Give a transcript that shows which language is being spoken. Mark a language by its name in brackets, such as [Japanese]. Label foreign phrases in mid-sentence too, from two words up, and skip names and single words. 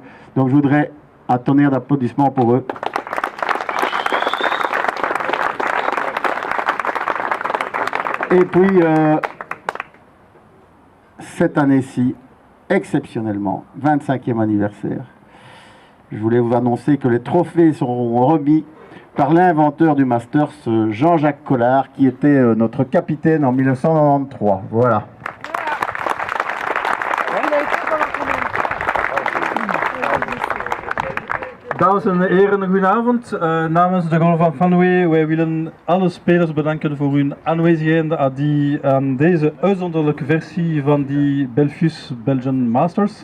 [French] Donc je voudrais un tonnerre d'applaudissements pour eux. Et puis, cette année-ci, exceptionnellement, 25e anniversaire, je voulais vous annoncer que les trophées seront remis par l'inventeur du Masters, Jean-Jacques Collard, qui était notre capitaine en 1993. Voilà. [Dutch] Dames en heren, goedenavond. Namens de Golf van Fanway, wij willen alle spelers bedanken voor hun aanwezigheid aan deze uitzonderlijke versie van die Belfius Belgian Masters.